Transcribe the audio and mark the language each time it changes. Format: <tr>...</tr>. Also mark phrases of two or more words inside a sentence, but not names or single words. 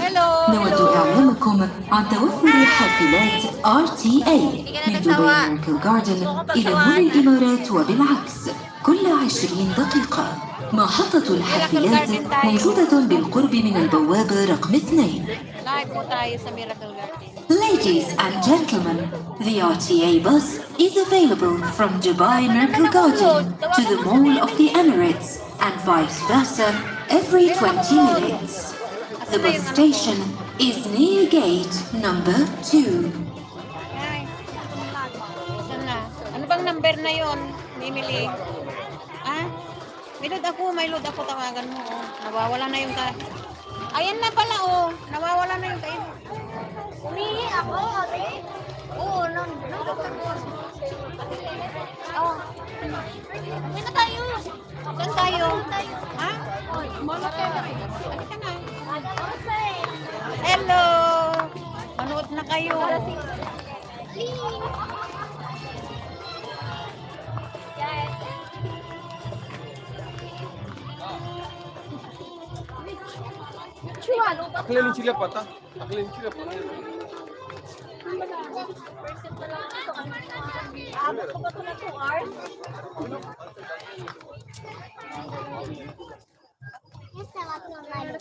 <en>Hello!</en> <ar>نود إعلامكم عن توفر حافلات RTA من دبي ميركل جاردن إلى مول الإمارات وبالعكس كل 20 دقيقة. محطة الحافلات موجودة بالقرب من البوابة رقم 2.</ar> <tl>Live po tayo sa Miracle Garden.</tl> <en>Ladies and gentlemen, the RTA bus is available from Dubai Miracle Garden to the Mall of the Emirates and vice versa every 20 minutes. The bus station is near gate number 2.</en> <tl>Ay, saan na? Ano bang number na yon, Mimili? Ah? May load ako, tawagan mo. Oh. Nawawala na yung Ayan na pala, oh. Nawawala na yung Umihi ako, ate. Oo, nandun mo. Oo. Uwi na tayo. Saan tayo? Ha? Malaki na. Halika na. Namaste. Hello! Manood na kayo.</tl> <hi>अगले नीचे पता अगले नीचे पता</hi> <tl>Abot ko ba ito na 2 hours? Yes, sarap naman.</tl>